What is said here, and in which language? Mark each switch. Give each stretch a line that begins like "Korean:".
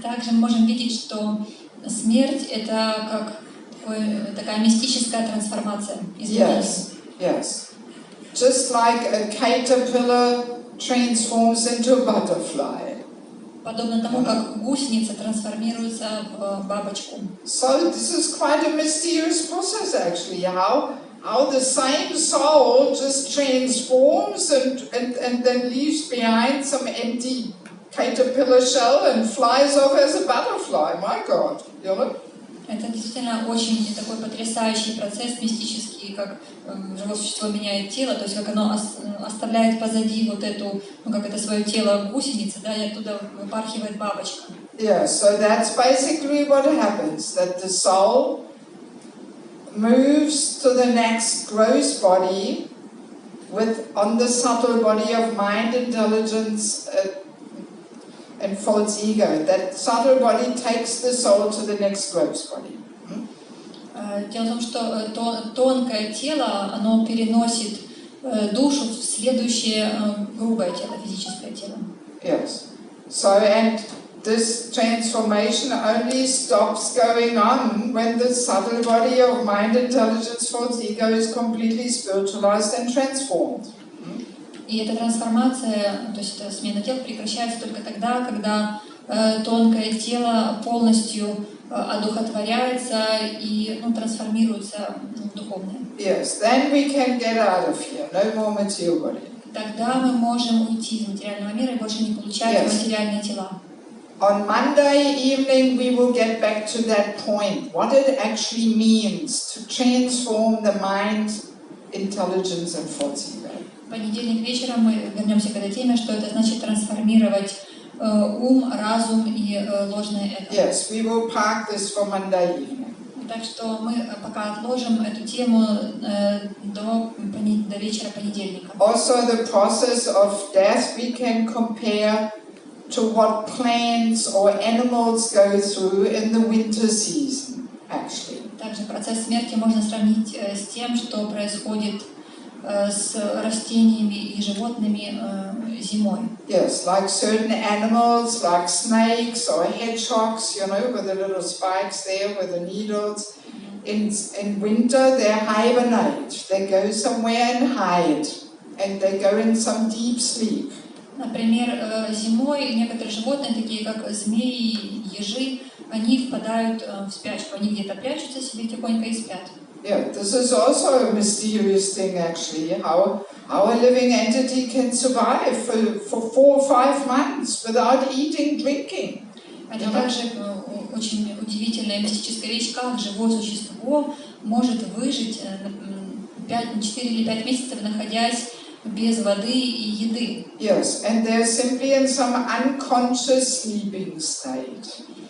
Russian: Также мы можем видеть, что смерть — это как такая мистическая трансформация.
English: Yes, yes. just like a caterpillar transforms into a butterfly.
Russian: Подобно тому, как гусеница трансформируется в бабочку.
English: So this is quite a mysterious process actually, how the same soul just transforms and then leaves behind some empty caterpillar shell and flies off as a butterfly. My God, you know?
Russian: Это действительно очень такой потрясающий процесс мистический, как живое существо меняет тело, то есть как оно оставляет позади вот эту, ну как это свое тело гусеницы, да, и оттуда выпархивает бабочка.
English: Yeah, so that's basically what happens, that the soul moves to the next gross body on the subtle body of mind, intelligence, and false ego. That subtle body takes the soul to the next gross body.
Russian: Дело в том, что тонкое тело, оно переносит душу в следующее грубое тело, физическое тело.
English: Yes. So, and this transformation only stops going on when the subtle body of mind, intelligence, false ego is completely spiritualized and transformed.
Russian: И эта трансформация, то есть эта смена тел прекращается только тогда, когда тонкое тело полностью одухотворяется и трансформируется в духовное.
English: Yes, then we can get out of here. No more material body.
Russian: Тогда мы можем уйти из материального мира и больше не получать материальные тела.
English: On Monday evening we will get back to that point, what it actually means to transform the mind, intelligence and false ego.
Russian: В понедельник вечером мы вернемся к этой теме, что это значит трансформировать ум, разум и ложное эго.
English: Yes, we will park this for Monday evening.
Russian: Так что мы пока отложим эту тему до вечера понедельника.
English: Also the process of death we can compare to what plants or animals go through in the winter season, actually.
Russian: Также процесс смерти можно сравнить с тем, что происходит с растениями и животными зимой.
English: Yes, like certain animals, like snakes or hedgehogs, you know, with the little spikes there, with the needles. In winter, they hibernate. They go somewhere and hide, and they go in some deep sleep.
Russian: Например, зимой некоторые животные, такие как змеи, ежи, они впадают в спячку. Они где-то прячутся себе тихонько и спят.
English: Yeah, this is also a mysterious thing actually, how a living entity can survive for 4 or 5 months without eating, drinking.
Russian: Это также очень удивительная мистическая вещь, как живое существо может выжить 4 или 5 месяцев, находясь без воды и еды.
English: Yes, and they're simply in some unconscious sleeping state.